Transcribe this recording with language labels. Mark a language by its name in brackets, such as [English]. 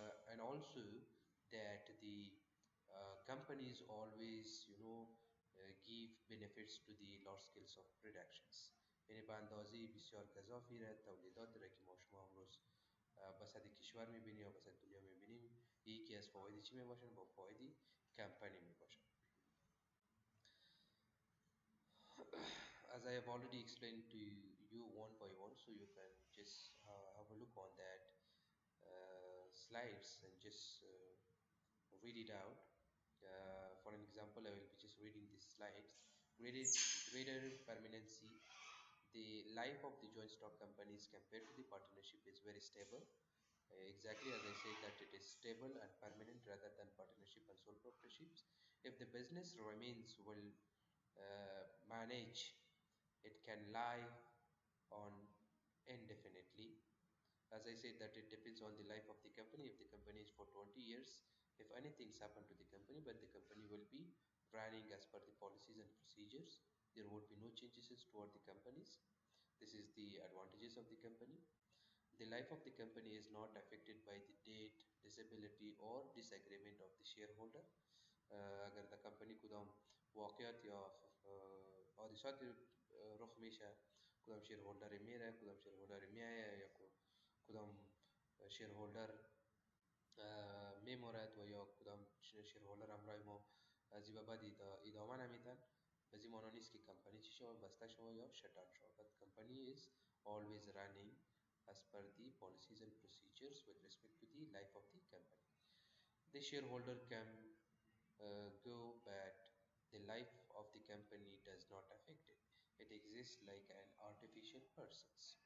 [English] And also that the companies always give benefits to the large scales of productions. [Persian] یعنی به اندازه بسیار گذافی را تولیدات را که ما شما امروز بسط کشور میبینیم یا بسط دنیا میبینیم، یکی از فواید چی میباشن؟ با فواید کمپانی میباشن. [English] As I have already explained to you one by one, so you can just have a look on that slides and just read it out. For an example, I will be just reading these slides. Greater permanency. The life of the joint stock companies compared to the partnership is very stable. Exactly as I said, that it is stable and permanent rather than partnership and sole proprietorships. If the business remains well managed, it can live on indefinitely. As I said, that it depends on the life of the company. If the company is for 20 years, if anything's happened to the company, but the company will be running as per the policies and procedures, there would be no changes toward the companies. This is the advantages of the company. The life of the company is not affected by the date, disability or disagreement of the shareholder. [Hindi] अगर [Persian] the company کدام واقعات یا حادثات رخ میشه، کدام شیرهولدر میره، کدام شیرهولدر میایه، یا کدام شیرهولدر میمورد و یا کدام شیرهولدر همراه ما از این به بعد ادامه نمیتن. از این معنی نیست که کمپانی چی شود، بسته شود یا شتان شود. [English] But company is always running as per the policies and procedures with respect to the life of the company. The shareholder can go, but the life of the company does not affect it. It exists like an artificial persons.